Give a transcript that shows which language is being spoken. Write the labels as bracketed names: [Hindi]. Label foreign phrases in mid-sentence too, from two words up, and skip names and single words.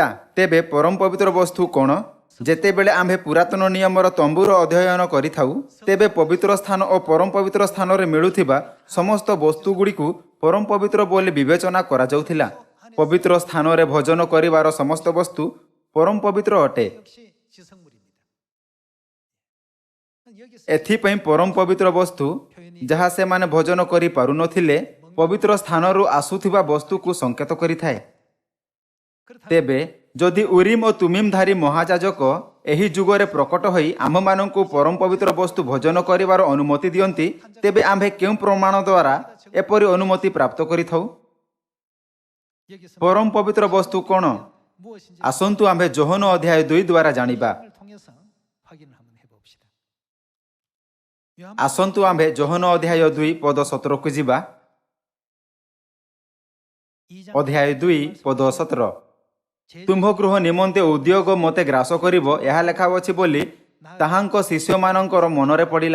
[Odia] ତେବେ ପରମ ପବିତ୍ର ବସ୍ତୁ କ'ଣ? ଯେତେବେଳେ ଆମ୍ଭେ ପୁରାତନ ନିୟମର ତମ୍ବୁର ଅଧ୍ୟୟନ କରିଥାଉ, ତେବେ ପବିତ୍ର ସ୍ଥାନ ଓ ପରମ ପବିତ୍ର ସ୍ଥାନରେ ମିଳୁଥିବା ସମସ୍ତ ବସ୍ତୁଗୁଡ଼ିକୁ ପରମ ପବିତ୍ର ବୋଲି ବିବେଚନା କରାଯାଉଥିଲା। ପବିତ୍ର ସ୍ଥାନରେ ଭୋଜନ କରିବାର ସମସ୍ତ ବସ୍ତୁ ପରମ ପବିତ୍ର ଅଟେ। [Korean] 역시 지성물입니다. 여기서 [Odia] ଏଥିପାଇଁ ପରମ ପବିତ୍ର ବସ୍ତୁ ଯାହା ସେମାନେ ଭୋଜନ କରିପାରୁନଥିଲେ, ପବିତ୍ର ସ୍ଥାନରୁ ଆସୁଥିବା ବସ୍ତୁକୁ ସଂକେତ କରିଥାଏ। ତେବେ ଯଦି ଉରିମ୍ ଓ ତୁମିମ୍ ଧାରୀ ମହାଯାଜକ ଏହି ଯୁଗରେ ପ୍ରକଟ ହୋଇ ଆମ୍ଭମାନଙ୍କୁ ପରମ ପବିତ୍ର ବସ୍ତୁ ଭୋଜନ କରିବାର ଅନୁମତି ଦିଅନ୍ତି, ତେବେ ଆମ୍ଭେ କେଉଁ ପ୍ରମାଣ ଦ୍ୱାରା ଏପରି ଅନୁମତି ପ୍ରାପ୍ତ କରିଥାଉ? [Korean] 여기서 [Odia] ପରମ ପବିତ୍ର ବସ୍ତୁ କ'ଣ? [Korean] 무엇인지 [Odia] ଆସନ୍ତୁ ଆମ୍ଭେ ଯୋହନ ଅଧ୍ୟାୟ 2 ଦ୍ୱାରା ଜାଣିବା। [Korean] 을 통해서 확인을 한번 해봅시다. [Odia] ଆସନ୍ତୁ ଆମ୍ଭେ ଯୋହନ ଅଧ୍ୟାୟ 2 ପଦ 17କୁ ଯିବା। ଅଧ୍ୟାୟ 2 ପଦ 17। ତୁମ୍ଭ ଗୃହ ନିମନ୍ତେ ଉଦ୍ୟୋଗ ମୋତେ ଗ୍ରାସ କରିବ, ଏହା ଲେଖାଅଛି ବୋଲି ତାହାଙ୍କ ଶିଷ୍ୟମାନଙ୍କର ମନରେ ପଡ଼ିଲା।